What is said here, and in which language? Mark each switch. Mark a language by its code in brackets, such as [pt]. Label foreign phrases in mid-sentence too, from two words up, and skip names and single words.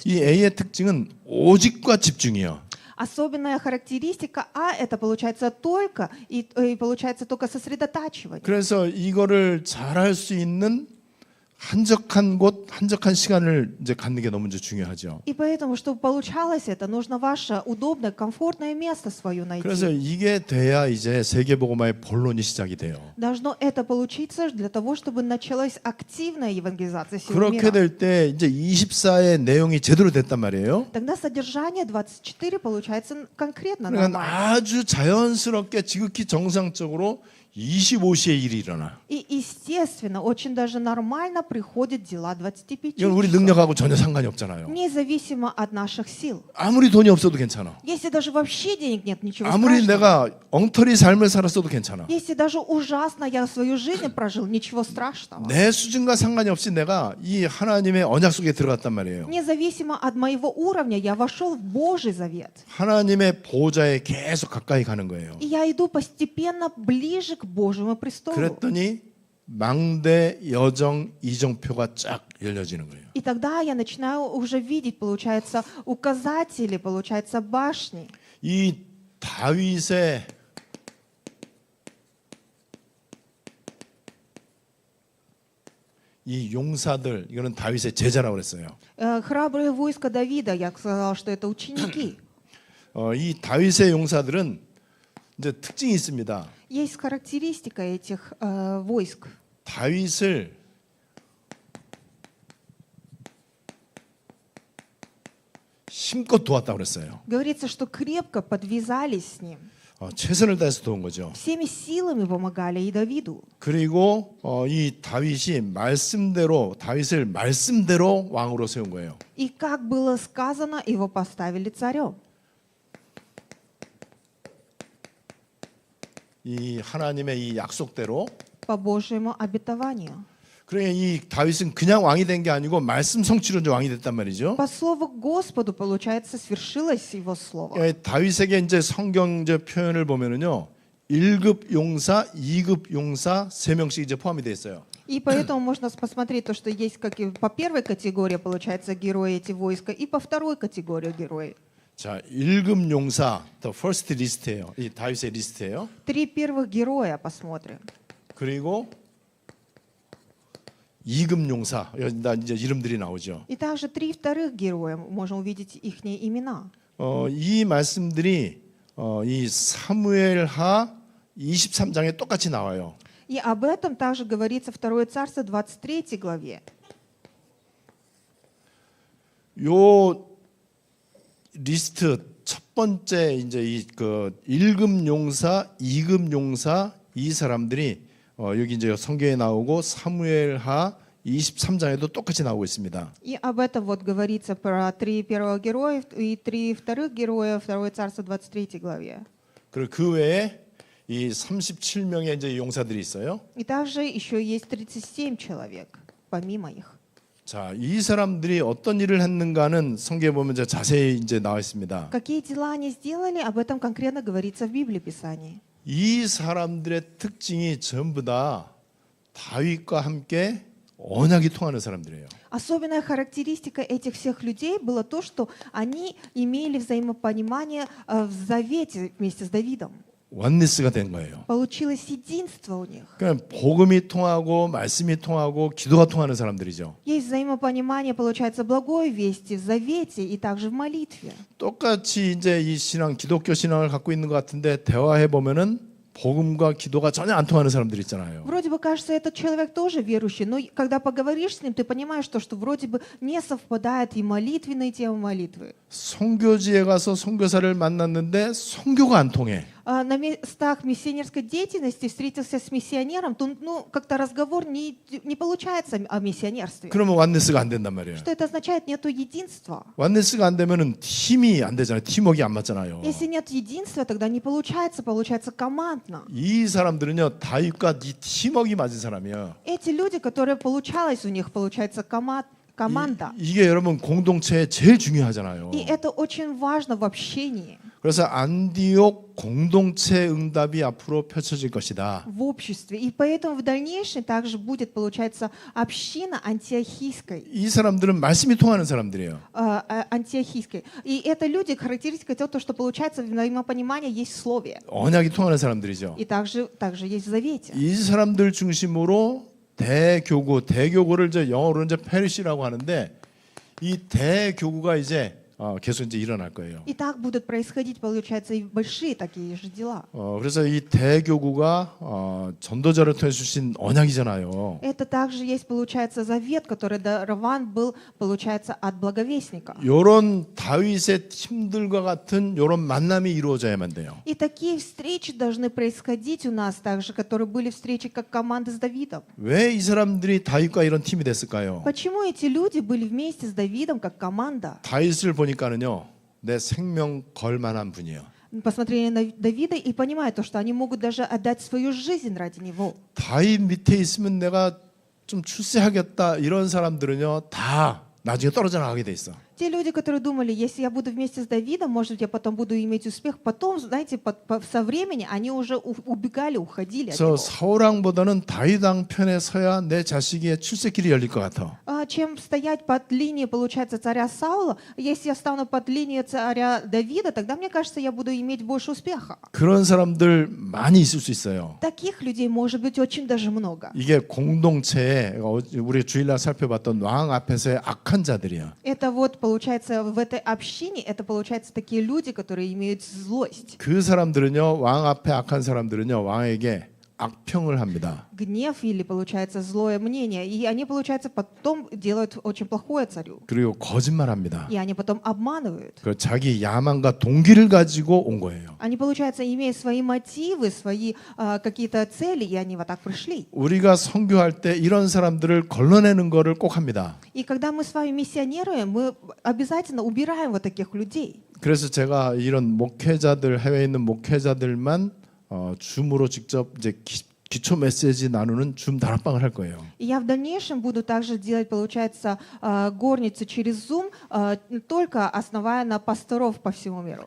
[ko] 이 A의 특징은 오직과 집중이요. [ru] Особенная характеристика А это получается только и получается только сосредотачивание. [ko] 그래서 이거를 잘할 수 있는 한적한 곳, 한적한 시간을 이제 갖는 게 너무 이제 중요하죠. [ru] И поэтому, чтобы получалось это, нужно ваше удобное, комфортное место свое [ko] 그래서 [ru] найти. [ko] 이게 돼야 이제 세계복음화의 본론이 시작이 돼요. [ru] Должно это получиться для того, чтобы началась активная евангелизация всего [ko] 그렇게 [ru] мира. [ko] 될 때 이제 24의 내용이 제대로 됐단 말이에요. [ru] Тогда содержание 24 получается конкретно [ko] 그러니까 [ru] нормально. [ko] 아주 자연스럽게 지극히 정상적으로 25시에 일이 일어나. [ru] И естественно, очень даже нормально приходят дела 25 [ko] 이건 우리 [ru] часов. [ko] 능력하고 전혀 상관이 없잖아요. [ru] Независимо от наших сил. [ko] 아무리 돈이 없어도 괜찮아. [ru] Если даже вообще денег нет, ничего [ko] 아무리 [ru] страшного. [ko] 내가 엉터리 삶을 살았어도 괜찮아. [ru] Если даже ужасно я свою жизнь прожил, ничего страшного. [ko] 내 수준과 상관이 없이 내가 이 하나님의 언약 속에 들어갔단 말이에요. [ru] Независимо от моего уровня, я вошел в Божий завет. [ko] 하나님의 보호자에 계속 가까이 가는 거예요. [ru] И я иду постепенно ближе к Божьему престолу. [ko] 그랬더니 망대 여정 이정표가 쫙 열려지는 거예요. [ru] И тогда я начинаю уже видеть, получается, указатели, получается, башни. [ko] 이 다윗의 이 용사들, 이거는 다윗의 제자라고 그랬어요. [ru] Храбрые войска Давида, я сказал, что это ученики. [ko] 이 다윗의 용사들은 이제 특징이 있습니다. [ru] Есть характеристика этих войск. [ko] 다윗을 힘껏 도왔다고 그랬어요. [ru] Говорится, что крепко подвязались с ним. [ko] 최선을 다해서 도운 거죠. [ru] Всеми силами помогали и Давиду. [ko] 그리고 이 다윗이 다윗을 말씀대로 왕으로 세운 거예요. [ru] И как было сказано, его поставили царем. [ko] 이 하나님의 이 약속대로. [ru] По Божьему обетованию. [ko] 그러니까 이 다윗은 그냥 왕이 된 게 아니고 말씀 성취로 이제 왕이 됐단 말이죠. [ru] По слову Господу, получается, свершилось его слово. [ko] 다윗에게 이제 성경 이제 표현을 보면은요, 1급 용사, 2급 용사 3명씩 이제 포함이 돼 있어요. [ru] И поэтому можно посмотреть то, что есть как и по первой категории, получается, герои эти войска, и по второй категории герои. [ko] 자, 1급 용사, [en] the first list예요. [ko] 이 다윗의 리스트예요. [ru] 3 первых героя посмотрим. [ko] 그리고 2급 용사, 여기 이제 이름들이 나오죠. [ru] И также 3 вторых героя, можем увидеть их имена. [ko] 이 말씀들이 이 사무엘하 23장에 똑같이 나와요. [ru] И об этом также говорится 2 Царство 23 главе. [ko] 요 리스트 첫 번째 이제 이 그 1급 용사, 2급 용사 이 사람들이 여기 이제 성경에 나오고 사무엘하 23장에도 똑같이 나오고 있습니다. [ru] И об этом вот говорится про 3 первых героев и 3 вторых героя 2 Царство 23 главе. [ko] 그리고 그 외에 이 37명의 이제 용사들이 있어요. [ru] И также еще есть 37 человек, помимо их. [ko] 자, 이 사람들이 어떤 일을 했는가는 성경에 보면 이제 자세히 이제 나와 있습니다. [ru] Какие дела они сделали, об этом конкретно говорится в Библии Писании. [ko] 이 사람들의 특징이 전부 다 다윗과 함께 언약이 통하는 사람들이에요. [ru] Особенная характеристика этих всех людей было то, что они имели взаимопонимание в завете вместе с Давидом. [ko] 원리스가 된 거예요. [ru] Получилось единство у них. [ko] 그러니까 복음이 통하고 말씀이 통하고 기도가 통하는 사람들이죠. [ru] Есть взаимопонимание, получается, благой вести в завете и также в молитве. [ko] 똑같이 이제 이 신앙, 기독교 신앙을 갖고 있는 것 같은데 대화해 보면은 복음과 기도가 전혀 안 통하는 사람들 있잖아요. [ru] Вроде бы кажется, этот человек тоже верующий, но когда поговоришь с ним, ты понимаешь, что вроде бы не совпадает и молитвенные темы молитвы. [ko] 선교지에 가서 선교사를 만났는데 선교가 안 통해. [ru] на местах миссионерской деятельности встретился с миссионером, то ну, как-то разговор не получается о миссионерстве. [ko] 그러면 완네스가 안 된단 말이에요. [ru] Что это означает? Нету единства. [ko] 완네스가 안 되면은 팀이 안 되잖아요. 팀워크가 안 맞잖아요. [ru] Если нет единства, тогда не получается, получается командно. [ko] 이 사람들은요 다윗과 이 팀워크가 맞은 사람이에요. [ru] Эти люди, которые получалось у них, получается команда. [ko] 이게 여러분 공동체에 제일 중요하잖아요. [ru] И это очень важно в общении, [ko] 그래서 안디옥 공동체 응답이 앞으로 펼쳐질 것이다. [ru] в обществе. И поэтому в дальнейшем также будет, получается, община антиохийской. [ko] 이 사람들은 말씀이 통하는 사람들이에요. [ru] Антиохийской. И это люди, характеристика того, что получается взаимопонимание есть в слове. [ko] 언약이 통하는 사람들이죠. [ru] И также есть в завете. [ko] 이 사람들 중심으로 대교구를 이제 영어로 이제 페리시라고 하는데 이 대교구가 이제 계속 이제 일어날 거예요. [ru] И так будут происходить, получается, и большие такие же дела. [ko] 그래서 이 대교구가 전도자를 통해 주신 언약이잖아요. [ru] Это также есть, получается, завет, который дарован был, получается, от благовестника. [ko] 이런 다윗의 팀들과 같은 이런 만남이 이루어져야만 돼요. [ru] И такие встречи должны происходить у нас также, которые были встречи как команды с Давидом. [ko] 왜 이 사람들이 다윗과 이런 팀이 됐을까요? [ru] Почему эти люди были вместе с Давидом как команда? [ko] 다윗을 보니까는요, 내 생명 걸 만한 분이에요. [ru] Посмотрели на Давида и понимают то, что они могут даже отдать свою жизнь ради него. [ko] 다윗 밑에 있으면 내가 좀 출세하겠다 이런 사람들은요, 다 나중에 떨어져 나가게 돼 있어. [ru] Те люди, которые думали, если я буду вместе с Давидом, может быть, я потом буду иметь успех, потом, знаете, со времени они уже убегали, уходили от [ko] 그래서 [ru] него. [ko] 사울왕보다는 다윗왕 편에 서야 내 자식의 출세길이 열릴 것 같아. [ru] Чем стоять под линией, получается, царя Саула, если я стану под линией царя Давида, тогда, мне кажется, я буду иметь больше успеха. [ko] 그런 사람들 많이 있을 수 있어요. [ru] Таких людей может быть очень даже много. [ko] 이게 공동체에 우리 주일날 살펴봤던 왕 앞에서의 악한 자들이야. [ru] Это вот, получается, в этой общине, это, получается, такие люди, которые имеют злость. [ko] 그 사람들은요, 왕 앞에 악한 사람들은요, 왕에게 악평을 합니다. [ru] Гнев или, получается, злое мнение. И они, получается, потом делают очень плохое царю. [ko] 그리고 거짓말합니다. [ru] И они потом обманывают. [ko] 그 자기 야망과 동기를 가지고 온 거예요. [ru] Они, получается, имеют свои мотивы, свои какие-то цели, и они вот так пришли. [ko] 우리가 선교할 때 이런 사람들을 걸러내는 거를 꼭 합니다. [ru] И когда мы с вами миссионируем, мы обязательно убираем вот таких людей. [ko] 그래서 제가 이런 목회자들, 해외에 있는 목회자들만 줌으로 직접 이제 기초 메시지 나누는 줌 다락방을 할 거예요. [ru] И я в дальнейшем буду также делать, получается, горницу через Zoom, только основая на пасторов по всему миру.